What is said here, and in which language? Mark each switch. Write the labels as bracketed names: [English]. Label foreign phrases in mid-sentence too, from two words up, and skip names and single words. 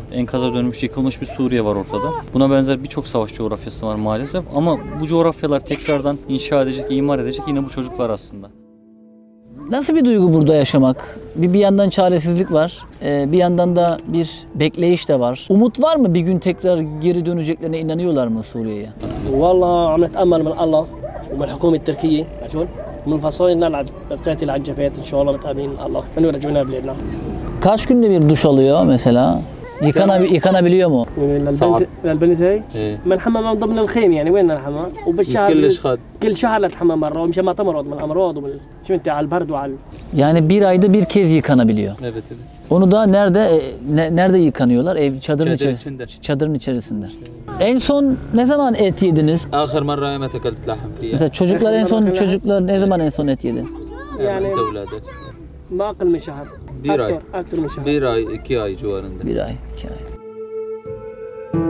[Turkish] Enkaza dönmüş, yıkılmış bir Suriye var ortada. Buna benzer birçok savaş coğrafyası var maalesef. Ama bu coğrafyalar tekrardan inşa edecek, imar edecek yine bu çocuklar aslında. Nasıl bir duygu burada yaşamak? Bir yandan çaresizlik var, bir yandan da bir bekleyiş de var. Umut var mı? Bir gün tekrar geri döneceklerine inanıyorlar mı Suriye'ye? [Arabic] والله عم نتامل من الله ومن الحكومه التركيه عشان من فصائل نلعب نقاتل على الجبهات ان شاء الله متاملين من الله انه يرجعونا بلادنا. [Turkish] Kaç günde bir duş alıyor mesela? Yıkanabiliyor mu? [Arabic] من البنت هي من الحمام من ضمن الخيم يعني وين الحمام وبالشهر كل شهر نتحمم مره ومشان ما تمرض من الامراض ومن شو انت على البرد وعلى [Turkish] Yani bir ayda bir kez yıkanabiliyor. Evet evet. Onu da nerede yıkanıyorlar? Çadırın içinde. Çadırın içerisinde. En son ne zaman et yediniz? [Arabic] آخر مرة متى أكلت لحم فيها؟ [Turkish] Mesela çocuklar ne zaman en son et yedi? [Arabic] يعني أنت وولادك؟ ما اقل من شهر [Turkish] Bir ay. [Arabic] اكثر من شهر. [Turkish] Bir ay, 2 ay civarında. Bir ay, 2 ay.